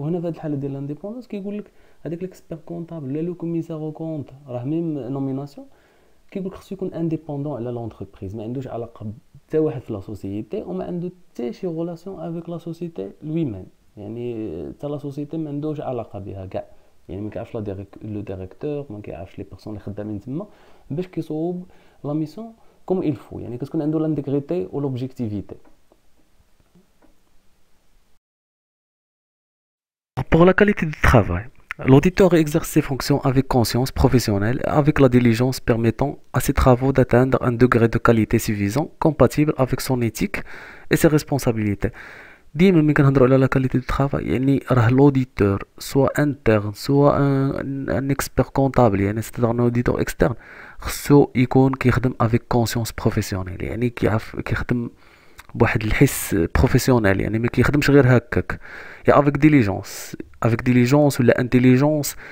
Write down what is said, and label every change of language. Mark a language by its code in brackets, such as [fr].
[ar] وهنا في هذه الحاله ديال لانديبوندونس كيقول لك هذاك ليكسبير كونطابل ولا لو كوميسار او كونط راه ميم نوميناسيون، كيقول لك خصو يكون انديبوندون على لونتربريز، ما عندوش علاقه حتى واحد في لا سوسيتي، وما عنده حتى شي غولاسيون افيك لا سوسيتي لوي ميم. يعني حتى لا سوسيتي ما عندوش علاقه بها كاع، يعني ما كيعرفش لو ديريكتور، ما كيعرفش لي بيرسون اللي خدامين تما باش كيصوب لا ميسيون كوم il faut. يعني كتكون عنده l'intégrité ou l'objectivité. [fr] Pour la qualité du travail, l'auditeur exerce ses fonctions avec conscience professionnelle et avec la diligence permettant à ses travaux d'atteindre un degré de qualité suffisant, compatible avec son éthique et ses responsabilités. [ar] ديما ملي كنهضروا على لا كاليتي دو طرافاي يعني راه لوديتور سوا انترن سوا ان اكسبير كونطابل، يعني سيتادير ان اوديتور اكسترن خصو يكون كيخدم افيك كونسيونس بروفيسيونيل، يعني كيعرف كيخدم بواحد الحس بروفيسيونيل، يعني ما كيخدمش غير هكاك، يا افيك ديليجونس ولا انتيليجونس.